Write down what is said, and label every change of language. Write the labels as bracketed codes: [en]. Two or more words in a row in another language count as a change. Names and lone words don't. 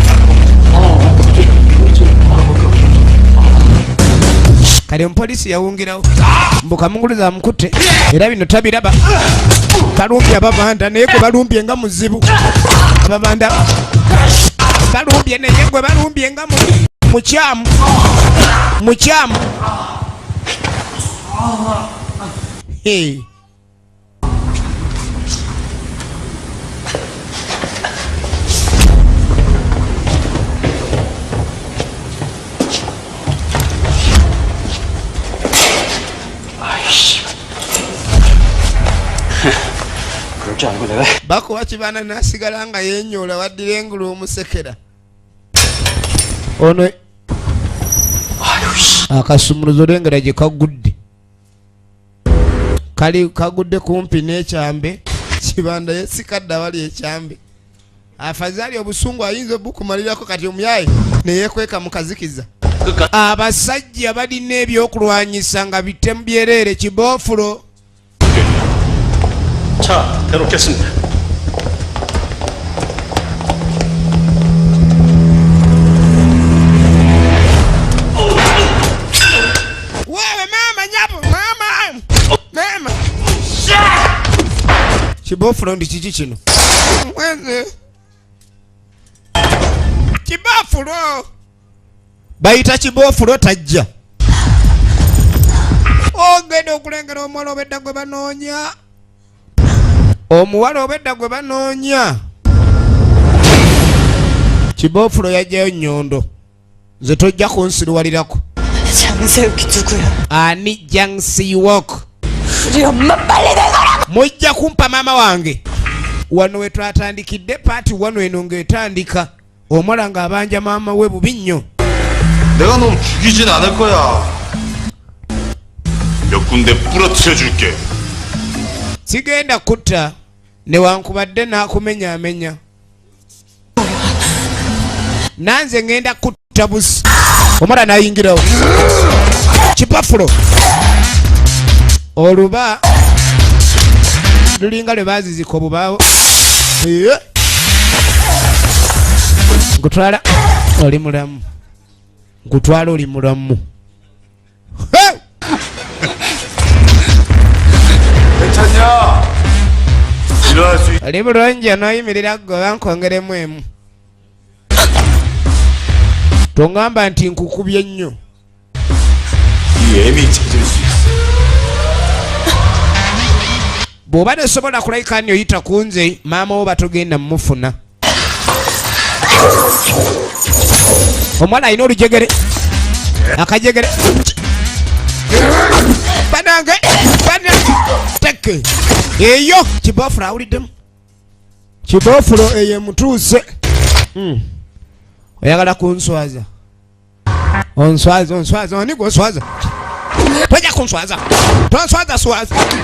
[lg] kale omupoliisi yawungirawo mbukamunguluza amukutte era bino tabiraba balumbye ababanda naye gwe balumbye nga muzibu ababanda balumbye naye gwe balumbye nga mukyamu mukyamu hey. [ko] 그럴 줄 알고 내가 [lg] bakuba kibana nasigala nga yenyola waddira engulu omusekera ono akasumuluzo lengera gye kagudde kali kagudde kumpi n'ekyambe kibanda yesikadde awali ekyambe afazaali obusungu ayinza obukumalirako kati omuyaye neyekweka mukazikiza abasajja balina ebyokulwanyisa nga bitemu byereere kiboofulo [ko] 자 대놓겠습니다. [lg] wewe mama nyapo mama kiboofulo ndi kiki kino mweze kiboofulo bayita kiboofulo tajja ogenda okulengera omuwala obedda gwe banoonya omuwala obedda gwe banoonya kiboofulo yajjayo nnyondo nze tojja kunsiruwalirako [ko] 장세욱이 누구야? [lg] ani jansiwok [ko] 우리 엄마 빨리 내놔라! [lg] mujja kumpa maama wange wano we twatandikidde paati wano eno ng'etandika omuwala ng'abanja maama we bubi nnyo [ko] 내가 놈 죽이진 않을 거야. 몇 군데 부러뜨려 줄게. [lg] sigenda kutta newankubadde n'akumenyaamenya nanze ngenda kutta busi omwana n'ayingirawo kipafulo oluba lulinga lwe baazizika obubaawo ngutwala oli mulamu ngutwala oli mulamu [ko] 괜찮냐? 일어날 수 있... [lg] oli bulungi onooyimirira gwe bankongeremu emu tongamba nti nkukubye nnyo [ko] 이 애미 찾을 수 있어. [lg] bw'oba tesobola kulayika nti oyita ku nze maama wo batogenda mumufuna omwana alina olujegere akajegere banange teke eyo kiboofulo awuliddemu kiboofulo eyo emutuuse oyagala kunswaza onswaza oni gwoswaza tojja kunswaza tonswaza swaza